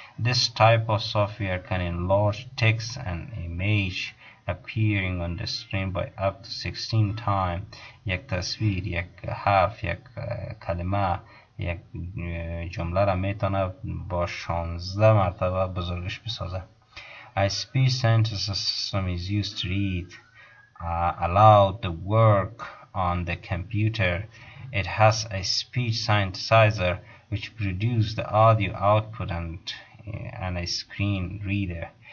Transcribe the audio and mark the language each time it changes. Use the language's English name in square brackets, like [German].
[English] This type of software can enlarge text and image appearing on the screen by up to 16 times. [Persian] یک تصویر، یک حرف، یک کلمه، یک جمله را میتونه با 16 مرتبه بزرگش بسازه. [English] A speech synthesis system is used to read aloud the work on the computer. It has a speech synthesizer which produces the audio output and a screen reader.